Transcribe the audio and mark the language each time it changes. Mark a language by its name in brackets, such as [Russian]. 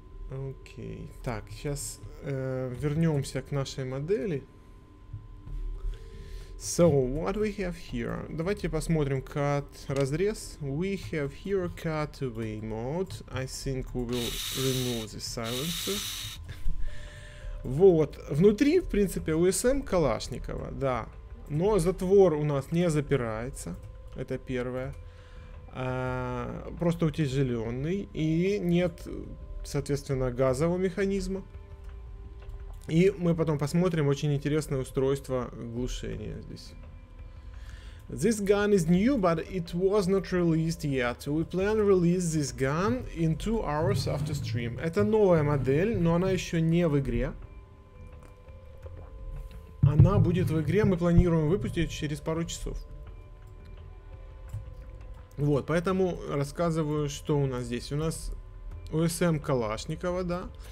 [Russian] Окей, так, сейчас вернемся к нашей модели. [English] So, what we have here? [Russian] Давайте посмотрим cut разрез. [English] We have here cutaway mode. I think we will remove the silencer. [Russian] Вот, внутри, в принципе, УСМ Калашникова, да. Но затвор у нас не запирается. Это первое. Просто утяжеленный. И нет, соответственно, газового механизма. И мы потом посмотрим очень интересное устройство глушения здесь. [English] This gun is new, but it was not released yet. We plan to release this gun in 2 hours after stream. [Russian] Это новая модель, но она еще не в игре. Она будет в игре, мы планируем выпустить через пару часов. Вот, поэтому рассказываю, что у нас здесь. У нас УСМ Калашникова, да.